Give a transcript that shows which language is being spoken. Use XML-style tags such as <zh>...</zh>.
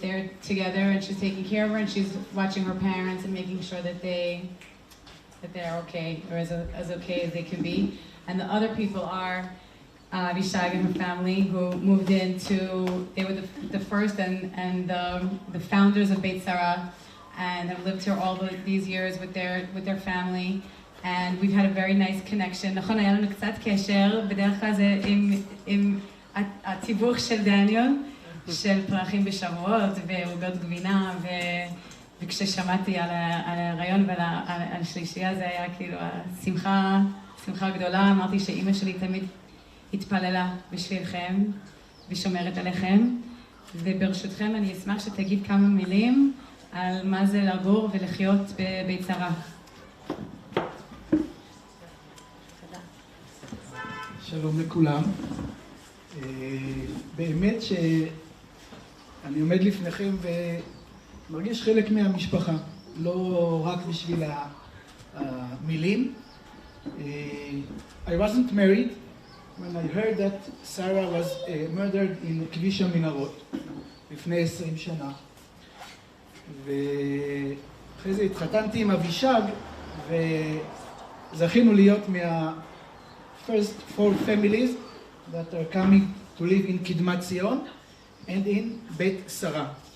<en>They're together and she's taking care of her and she's watching her parents and making sure that they're okay, or as okay as they can be. And the other people are Vishag and her family, who moved into, they were the first and the founders of Beit Sara, and have lived here all these years with their family. And we've had a very nice connection.</en> <he>נכון, היה לנו קצת קשר, בדרך כלל זה עם התיווך של דניאל, של פרחים בשבועות ועוגות גבינה, וכששמעתי על הרעיון ועל השלישייה, זה היה כאילו שמחה גדולה. אמרתי שאימא שלי תמיד התפללה בשבילכם ושומרת עליכם, וברשותכם אני אשמח שתגיד כמה מילים על מה זה לגור ולחיות בבית שרה. שלום לכולם. באמת שאני עומד לפניכם ומרגיש חלק מהמשפחה, לא רק בשביל המילים.</he> <en>I wasn't married when I heard that Sara was murdered in</en> <he>כביש המנהרות לפני 20 שנה. ואחרי זה התחתנתי עם אבישג וזכינו להיות</he> <en>first 4 families that are coming to live in Kidmat Zion and in Beit Sara.</en>